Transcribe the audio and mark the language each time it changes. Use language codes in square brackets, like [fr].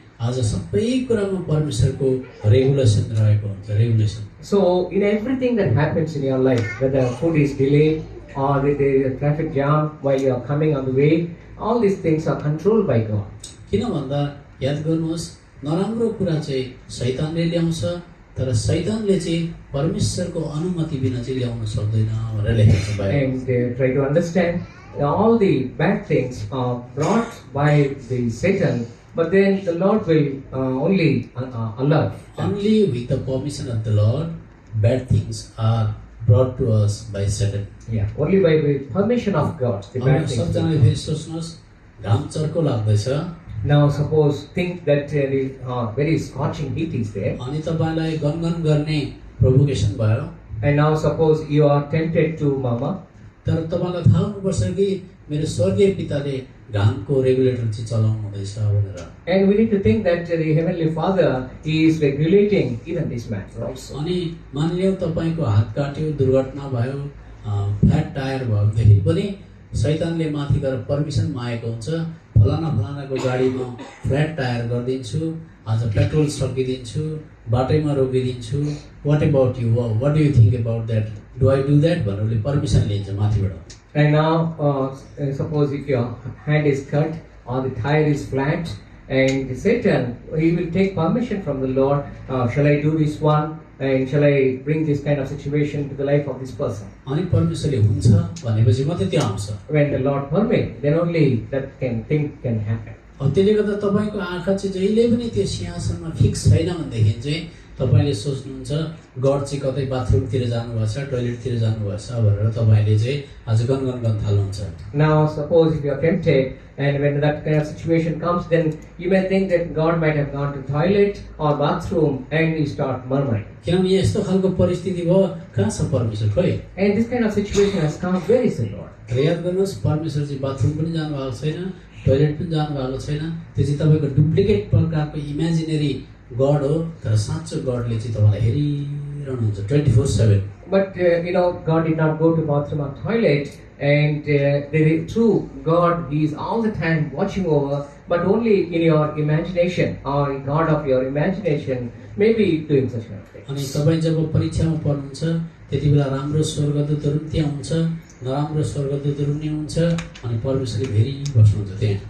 [ne] आज सबै कुरामा परमेश्वरको रेगुलेसन रहेको हुन्छ, regulation. [en] So, in everything that happens in your life, whether food is delayed or there is a traffic jam while you are coming on the way, all these things are controlled by God. [ne] किन भन्दा याद गर्नुहोस्, नराम्रो कुरा चाहिँ शैतानले ल्याउँछ, तर शैतानले चाहिँ परमेश्वरको अनुमति बिना चाहिँ ल्याउन सक्दैन भनेर लेखेको छ बाइबलमा। [en] And try to understand all the bad things are brought by the Satan, but then the Lord will only allow. Only with the permission of the Lord, bad things are brought to us by Satan. Yeah, only by the permission of God, the bad things. [ne] सबजनाले फेरि सोच्नुहोस्, घाम चर्को लाग्दैछ, [en] Now suppose think that the very scorching heat is there, [ne] अनि तपाईलाई गनगन गर्ने प्रोभोकेसन भयो, [en] and now suppose you are tempted to murmur. [ne] तर तपाईलाई थाहा हुनुपर्छ कि मेरो स्वर्गीय पिताले घामको रेगुलेटर चाहिँ चलाउनु हुँदैछ भनेर। [en] And we need to think that the Heavenly Father is regulating even this matter also. [ne] अनि मानिलियो तपाईको हात काट्यो, दुर्घटना भयो, फ्ल्याट टायर भयो भनेदेखि पनि शैतानले माथि गएर पर्मिसन मागेको हुन्छ, फलानाको गाडीमा फ्ल्याट टायर गरिदिन्छु, आज पेट्रोल सकिदिन्छु, बाटैमा रोकिदिन्छु, [en] what about you, what do you think about that, do I do that [ne] भनेर उसले पर्मिसन लिन्छ माथिबाट। [en] And now suppose if your hand is cut or the tire is flat, and Satan, he will take permission from the Lord, shall I do this one, and shall I bring this kind of situation to the life of this person? [ne] अनि परमेश्वरले हुन्छ भनेपछि मात्रै त्यो आउँछ। [en] When the Lord permit, then only that thing can happen. [ne] त्यसले गर्दा तपाईको आँखा चाहिँ जहिले पनि त्यो सिंहासनमा फिक्स छैन भनेदेखि चाहिँ तपाईले सोच्नुहुन्छ गड चाहिँ कतै बाथरुमतिर जानुभएको छ, टोयलेटतिर जानुभएको छ भनेर तपाईले चाहिँ आज गनगन गर्न थाल्नुहुन्छ। [en] Now suppose if you are tempted, and when that kind of situation comes, then you may think that God might have gone to toilet or bathroom, and you start murmuring. [ne] किनभने यस्तो खालको परिस्थिति भयो, कहाँ छ परमेश्वर खोइ? [en] And this kind of situation has come, where is the Lord? [ne] र याद गर्नुहोस्, परमेश्वर चाहिँ बाथरुम पनि जानुभएको छैन, टोयलेट पनि जानुभएको छैन, त्यो चाहिँ तपाईँको डुप्लिकेट प्रकारको इमेजिनेरी गड हो, तर साँचो गडले चाहिँ तपाईँलाई हेरिरहनुहुन्छ 24/7। [en] But God did not go to bathroom or toilet, and the true God, He is all the time watching over, but only in your imagination, or God of your imagination may be doing such kind of things. [ne] अनि तपाईँ जब परीक्षामा पढ्नुहुन्छ त्यति बेला राम्रो स्वर्गदूतहरू पनि त्यहाँ हुन्छ, नराम्रो स्वर्गदूतहरू पनि हुन्छ, अनि परमेश्वरले फेरि बस्नुहुन्छ त्यहाँ।